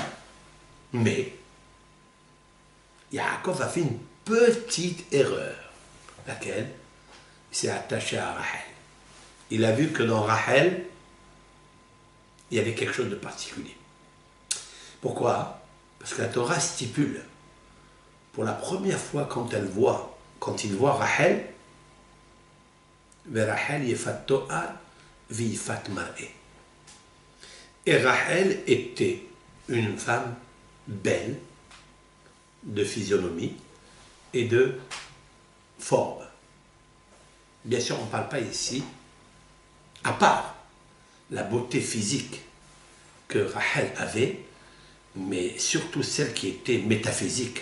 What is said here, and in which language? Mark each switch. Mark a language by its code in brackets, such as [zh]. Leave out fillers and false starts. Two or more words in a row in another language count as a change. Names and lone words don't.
[fr] Mais Yaakov a fait une petite erreur, laquelle il s'est attaché à Rachel. Il a vu que dans Rachel, il y avait quelque chose de particulier. Pourquoi? Parce que la Torah stipule, pour la première fois quand il voit Rachel, [he] רחל יפת תאר ויפת מראה. [fr] Et Rachel était une femme belle, de physionomie et de forme. Bien sûr, on ne parle pas ici, à part la beauté physique que Rachel avait, mais surtout celle qui était métaphysique.